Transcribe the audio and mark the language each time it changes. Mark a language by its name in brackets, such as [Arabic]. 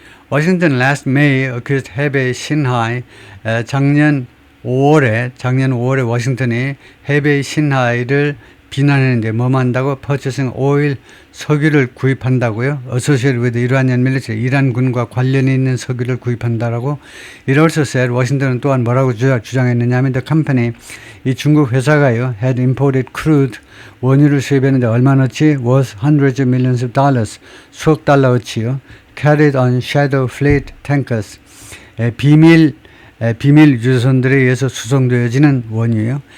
[English] Washington last May accused Hebei Sinhai [Korean] 작년 5월에 워싱턴이 해베이 신하이를 비난했는데 뭐만 한다고 [English] purchasing oil [Korean] 석유를 구입한다고요. [English] associated with Iranian military [Korean] 이란군과 관련이 있는 석유를 구입한다라고. [English] It also said [Korean] 워싱턴은 또한 뭐라고 주장했느냐면 [English] the company [Korean] 이 중국 회사가요 [English] had imported crude [Korean] 원유를 수입했는데 얼마나치 [English] was hundreds of millions of dollars [Korean] 수억 달러어치요. [English] carried on shadow fleet tankers [Korean] 비밀 유조선들에 의해서 수송되어지는 원유예요.